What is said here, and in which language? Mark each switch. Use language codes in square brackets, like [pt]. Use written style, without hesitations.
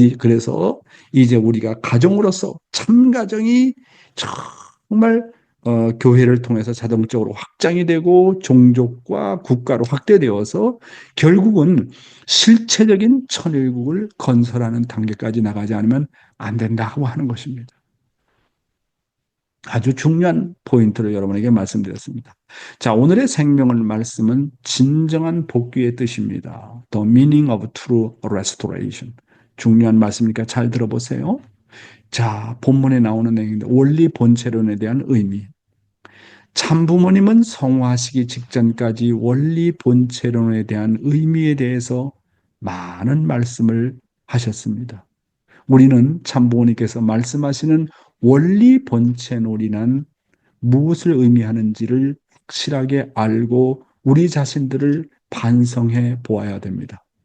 [ko] 그래서 이제 우리가 가정으로서 참 가정이 정말 교회를 통해서 자동적으로 확장이 되고 종족과 국가로 확대되어서 결국은 실체적인 천일국을 건설하는 단계까지 나가지 않으면 안 된다고 하는 것입니다. 아주 중요한 포인트를 여러분에게 말씀드렸습니다. 자, 오늘의 생명을 말씀은 진정한 복귀의 뜻입니다. [en] The meaning of true restoration. [ko] 중요한 말씀이니까 잘 들어보세요. 자, 본문에 나오는 내용인데 원리 본체론에 대한 의미. 참 부모님은 성화하시기 직전까지 원리 본체론에 대한 의미에 대해서 많은 말씀을 하셨습니다. 우리는 참부모님께서 말씀하시는 원리 본체놀이란 무엇을 의미하는지를 확실하게 알고 우리 자신들을 반성해 보아야 됩니다.